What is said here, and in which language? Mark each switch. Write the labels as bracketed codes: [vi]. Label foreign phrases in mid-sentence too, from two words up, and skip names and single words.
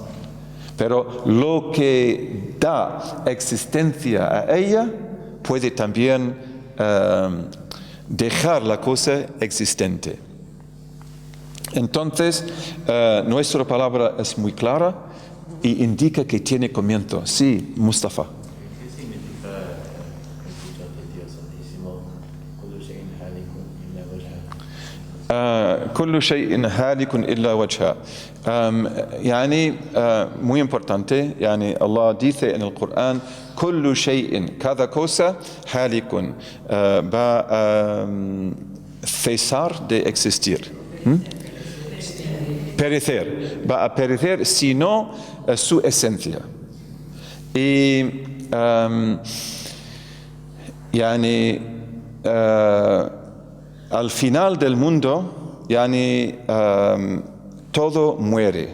[es] Pero lo que da existencia a ella puede también dejar la cosa existente. Entonces, nuestra palabra es muy clara y indica que tiene comienzo. Sí, Mustafa. ¿Qué significa el título de Dios Altísimo? [ar] كل شيء هالك إلا وجهه. [es] يعني muy importante, يعني Allah dice en el Corán [ar] كل شيء, [es] cada cosa هالك, va a cesar de existir, perecer, va a perecer sino su esencia. Y يعني al final del mundo, todo muere.